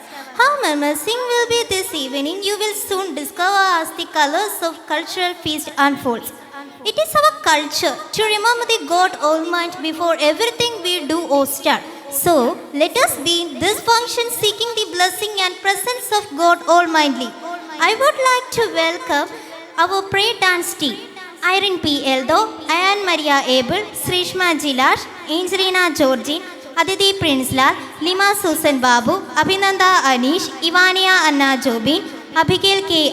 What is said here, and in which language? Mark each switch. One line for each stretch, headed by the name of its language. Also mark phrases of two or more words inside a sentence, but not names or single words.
English: How amazing will be this evening, you will soon discover as the colors of cultural feast unfolds. It is our culture to remember the God Almighty before everything we do or start. So, let us be in this function seeking the blessing and presence of God Almighty. I would like to welcome our prayer dance team. Irene P. Eldo, Ayan Maria Abel, Srishma Jilash, Angelina Georgine, Aditi Prinslal, Lima Susan Babu, Abhinanda Anish, Ivania Anna Jobin, Abhigel K.